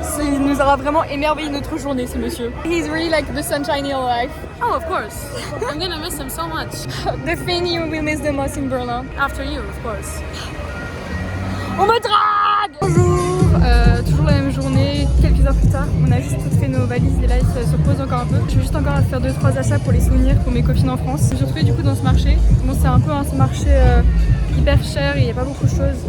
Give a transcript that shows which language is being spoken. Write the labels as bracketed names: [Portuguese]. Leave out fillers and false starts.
[French] Il nous aura vraiment émerveillé notre journée, ce monsieur. [English] He's really like the sunshine in your life. Oh, of course. I'm gonna miss him so much. The thing you will miss the most in Berlin. After you, of course. [French] On me drague. Bonjour, toujours la même journée, quelques heures plus tard, on a juste toutes fait nos valises et là il se pose encore un peu. Je vais juste encore faire 2-3 achats pour les souvenirs pour mes copines en France. Je me suis retrouvée du coup dans ce marché. Bon c'est un peu un marché hyper cher et il n'y a pas beaucoup de choses.